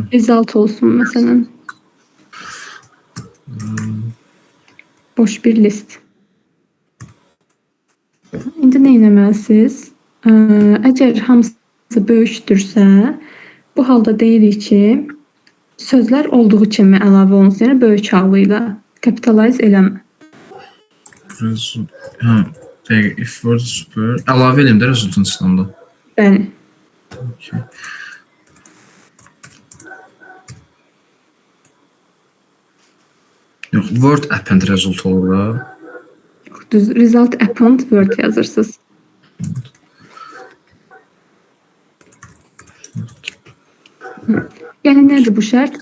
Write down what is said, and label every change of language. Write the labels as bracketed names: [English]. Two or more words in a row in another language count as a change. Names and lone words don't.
[Azerbaijani] Result olsun məsələn. Boş bir list. İndi nə etməlisiniz? Əgər hamısı böyükdürsə, bu halda deyirik ki, sözlər olduğu kimi əlavə olunsun, yəni böyük halı ilə kapitalize eləmə. [English] If word super. [Azerbaijani] Əlavə eləyim də resultun içində. Bəli. Okay. Yox, [English] word append result [Azerbaijani] olur da. Düz [English] result append word [Azerbaijani] yazırsınız. Yəni nədir bu şərt?